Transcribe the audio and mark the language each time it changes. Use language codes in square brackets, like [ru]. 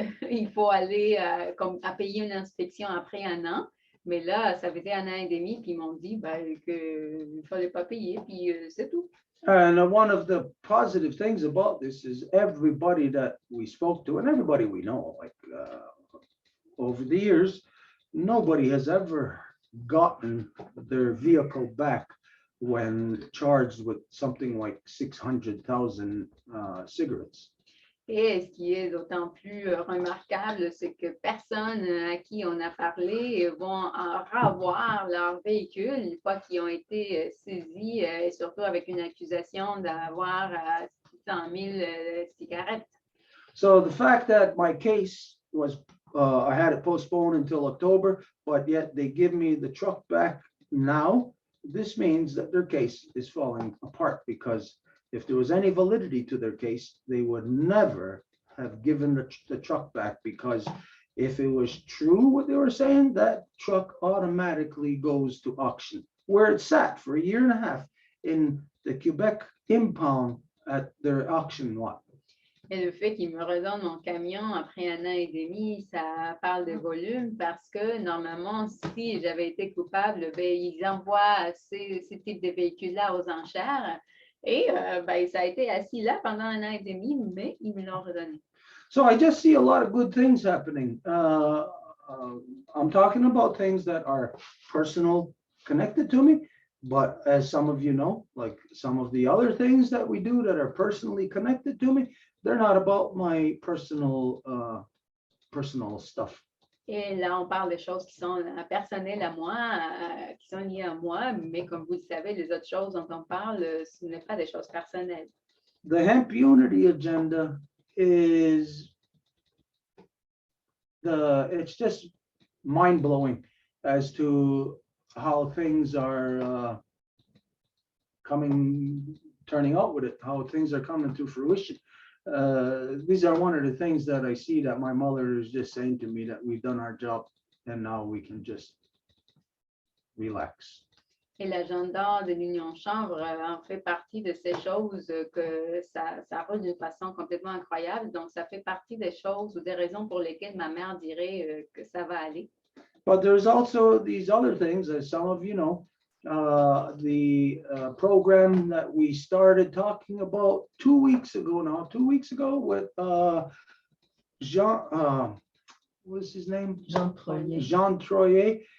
[fr] Il faut aller à payer une inspection après 1 an. Mais là, ça faisait 1 an et demi, puis ils m'ont dit qu'il ne fallait pas payer, puis c'est tout. [en] And one of the positive things about this is everybody that we spoke to and everybody we know, like over the years, nobody has ever gotten their vehicle back when charged with something like 600,000 cigarettes. [fr] Et ce qui est d'autant plus remarquable, c'est que personne à qui on a parlé vont revoir leur véhicule une fois qu'ils ont été saisis, et surtout avec une accusation d'avoir 600 000 cigarettes. [en] So the fact that my case was, I had it postponed until October, but yet they give me the truck back now, this means that their case is falling apart, because if there was any validity to their case, they would never have given the truck back, because if it was true what they were saying, that truck automatically goes to auction, where it sat for a year and a half in the Quebec impound at their auction lot. [fr] Et le fait qu'ils me redonnent mon camion après 1 an et demi, ça parle de volume parce que normalement, si j'avais été coupable, ils envoient ces types de véhicules-là aux enchères. Et ça a été assis là pendant 1 an et demi, mais ils me l'ont redonné. [en] So I just see a lot of good things happening. I'm talking about things that are personal, connected to me, but as some of you know, like some of the other things that we do that are personally connected to me, they're not about my personal stuff. [fr] Et là, on parle de choses qui sont personnelles à moi, qui sont liées à moi, mais comme vous le savez, les autres choses dont on parle, ce n'est pas des choses personnelles. [en] The Hemp Unity agenda is it's just mind-blowing as to how things are turning out with it, how things are coming to fruition. These are one of the things that I see that my mother is just saying to me, that we've done our job and now we can just relax. [fr] Et l'agenda de l'Union Chambre en fait partie de ces choses que ça roule d'une façon complètement incroyable. Donc, ça fait partie des choses ou des raisons pour lesquelles ma mère dirait que ça va aller. [en] But there's also these other things, as some of you know, the program that we started talking about 2 weeks ago now, 2 weeks ago with Jean, what's his name? Jean Troyer. Jean Troyer.